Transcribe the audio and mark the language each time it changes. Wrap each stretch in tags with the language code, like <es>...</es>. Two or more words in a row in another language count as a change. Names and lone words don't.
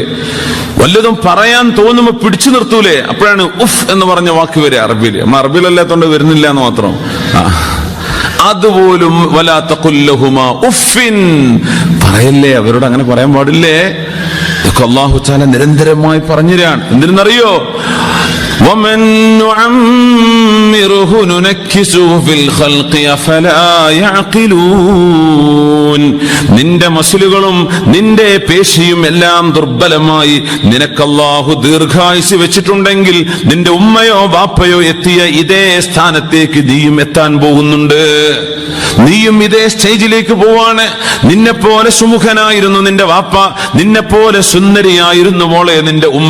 <ml>വല്ലതും പറയാൻ തോന്നുമ്പോ പിടിച്ചു നിർത്തൂലേ? അപ്പോഴാണ് ഉഫ് എന്ന് പറഞ്ഞ വാക്ക് വരെ അറബിയില്. നമ്മ അറബിയിലല്ലാത്തോണ്ട് വരുന്നില്ല എന്ന് മാത്രം. അതുപോലും</ml> <ar>ولا تقل لهما أف</ar> <ml>പറയല്ലേ, അവരോട് അങ്ങനെ പറയാൻ പാടില്ലേ? ഇതൊക്കെ</ml> <ar>الله تعالى</ar> <ml>നിരന്തരമായി പറഞ്ഞുതരാണ്. എന്തിനെന്നറിയോ?</ml> <ar>ومن نعمره ننكسه في الخلق أفلا يعقلون.</ar> <ml>നിന്റെ മസിലുകളും നിന്റെ പേശിയും എല്ലാം ദുർബലമായി നിനക്ക് അല്ലാഹു ദീർഘായുസ് വെച്ചിട്ടുണ്ടെങ്കിൽ നിന്റെ ഉമ്മയോ ബാപ്പയോ എത്തിയ ഇതേ സ്ഥാനത്തേക്ക് നീയും എത്താൻ പോകുന്നുണ്ട്. നീയും ഇതേ സ്റ്റേജിലേക്ക് പോവാണ്. നിന്നെ പോലെ സുമുഖനായിരുന്നു നിന്റെ വാപ്പ, നിന്നെ പോലെ സുന്ദരിയായിരുന്നു മോളെ നിന്റെ ഉമ്മ.</ml>